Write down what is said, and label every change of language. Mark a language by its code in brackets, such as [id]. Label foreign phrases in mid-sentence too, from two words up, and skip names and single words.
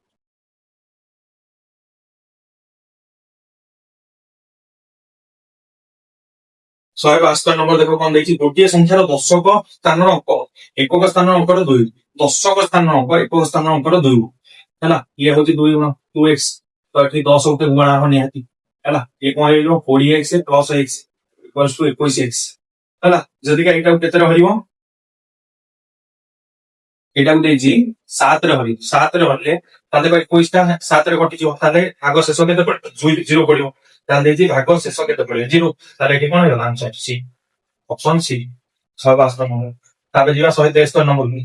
[or] 172 ନମ୍ବର ଦେଖ କଣ ଦେଇଛି ଗୋଟିଏ ସଂଖ୍ୟାର ଦଶକ ସ୍ଥାନର ଅଙ୍କ ଏକକ ସ୍ଥାନର ଅଙ୍କର 2 ଦଶକ ସ୍ଥାନର ଅଙ୍କ ଏକକ ସ୍ଥାନର ଅଙ୍କର 2 ହେଲା ଇଏ ହଉଛି 2 ଗୁଣ 2x ତ ଏଠି 10 ଗୋଟେ ଗୁଣା ହବ ନିହାତି ହେଲା ଇଏ କଣ ହେଇଯିବ 20x [en] plus x equals to [or] 21x ହେଲା ଯଦି ଏଇଟା କେତେ ରହିବ ଏଇଟା ଦେଇଛି 7 ରେ ହରି 7 ରେ ହରିଲେ ତାହେଲେ 21 ଟା 7 ରେ କଟିଯିବ ତାହେଲେ ଭାଗ ଶେଷ କେତେ ପଡିବ 0 ପଡିବ ତାହେଲେ ଦେଇଛି ଭାଗ ଶେଷ କେତେ ପଡିବ 0 ତାହେଲେ ଏଠି କଣ ହେଇଗଲା [en] answer C option C [or] 172 ନମ୍ବର ତାପରେ ଯିବା 173 ନମ୍ବର